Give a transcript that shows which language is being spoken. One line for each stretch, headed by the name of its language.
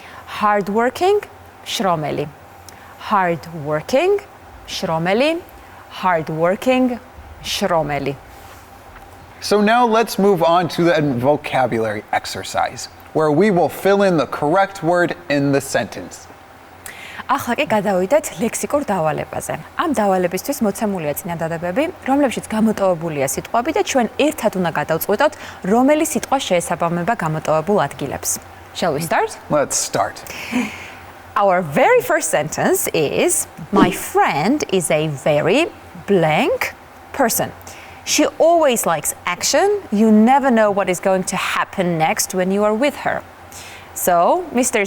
English: Hardworking, shromeli. Hardworking, shromeli. Hardworking, shromeli. So now let's move on to the vocabulary exercise, where we will fill in the correct word in the sentence.
Georgian: ახლა კი გადავიდეთ ლექსიკურ დავალებაზე. ამ დავალებისთვის მოცემულია წინადადებები, რომლებშიც გამოტოვებულია სიტყვები და ჩვენ ერთად უნდა გადავწყვეტოთ, რომელი სიტყვა შეესაბამება გამოტოვებულ ადგილებს.
English: Shall we start? Let's start. Our very first sentence is, my friend is a very blank person. She always likes action. You never know what is going to happen next when you are with her. So, Mr.